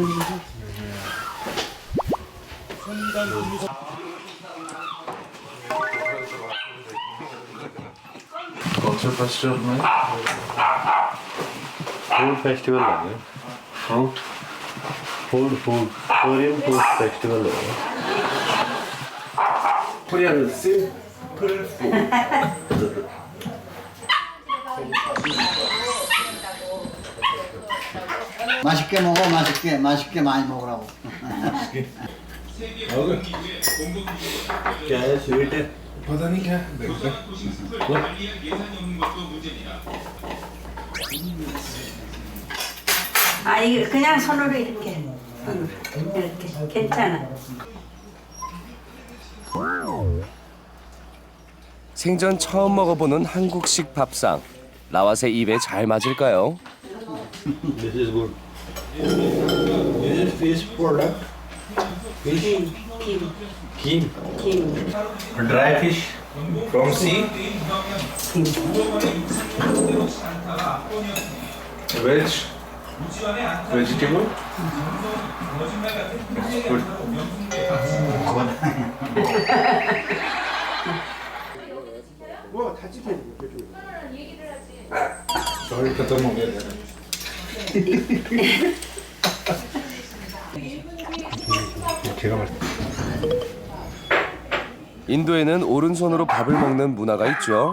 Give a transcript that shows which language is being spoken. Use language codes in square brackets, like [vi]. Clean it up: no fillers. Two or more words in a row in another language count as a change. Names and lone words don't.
[en] Also festival, no? Food festival [hi] है Huh? [en] food Korean food festival [hi] है [en] Korean simple food. [ko] 맛있게 먹어, 맛있게 많이 먹으라고. [hi] क्या है स्वीट है पता नहीं क्या देखते [ko] 아 이거 그냥 손으로 이렇게 이렇게 괜찮아. 생전 처음 먹어보는 한국식 밥상. 라왓의 입에 잘 맞을까요? [en] This is good. Is it fish product? Fish? Kim. Dry fish from sea? Veg? Vegetable? Good. Sorry, [hi] खत्म हो गया. [ko] 인도에는 오른손으로 밥을 먹는 문화가 있죠.